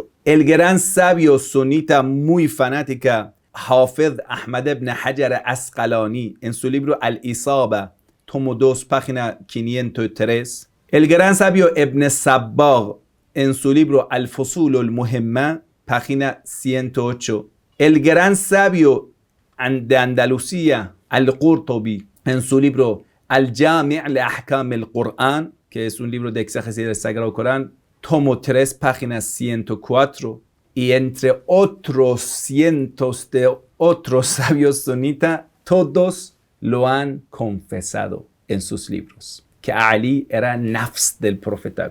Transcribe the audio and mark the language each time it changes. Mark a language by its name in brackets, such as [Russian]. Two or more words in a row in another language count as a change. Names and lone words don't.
[Spanish] El gran sabio sunita muy fanática Hafid Ahmad ibn Hajar Asqalani, en su libro Al-Isaba, tomo 2, página 503. El gran sabio Ibn Sabbagh, en su libro Al-Fusul al-Muhimma, página 108. El gran sabio de Andalucía Al-Qurtubi, en su libro Al-Jami' li-Ahkam al-Qur'an, que es un libro de exégesis del Sagrado Corán, tomo 3, página 104. Y entre otros cientos de otros sabios sunitas, todos lo han confesado en sus libros, que Ali era nafs del profeta.